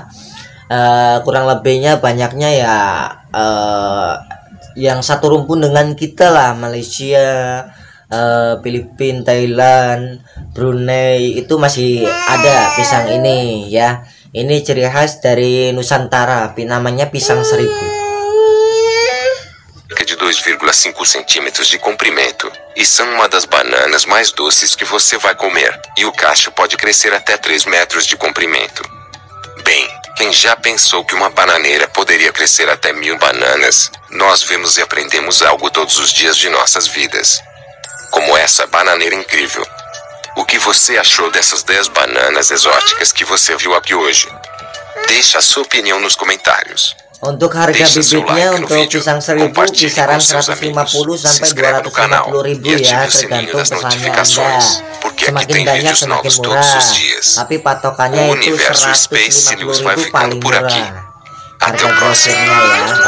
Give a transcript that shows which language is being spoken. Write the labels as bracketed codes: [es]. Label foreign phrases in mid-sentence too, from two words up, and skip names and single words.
[id] Kurang lebihnya banyaknya ya yang satu rumpun dengan kita lah, Malaysia, Filipina, Thailand, Brunei itu masih ada pisang ini ya. Ini ciri khas dari Nusantara, namanya pisang 1000. [pt] De 2,5 centímetros de comprimento, e são uma das bananas mais doces que você vai comer, e o cacho pode crescer até 3 metros de comprimento. Bem, quem já pensou que uma bananeira poderia crescer até 1000 bananas? Nós vemos e aprendemos algo todos os dias de nossas vidas. Como essa bananeira incrível. O que você achou dessas 10 bananas exóticas que você viu aqui hoje? Deixa a sua opinião nos comentários. [id] Untuk harga bibitnya untuk pisang 1000 kisaran 150 sampai 250.000 ya, tergantung pesannya Anda. Semakin banyak semakin murah, tapi patokannya itu 150.000 paling murah harga grosirnya ya.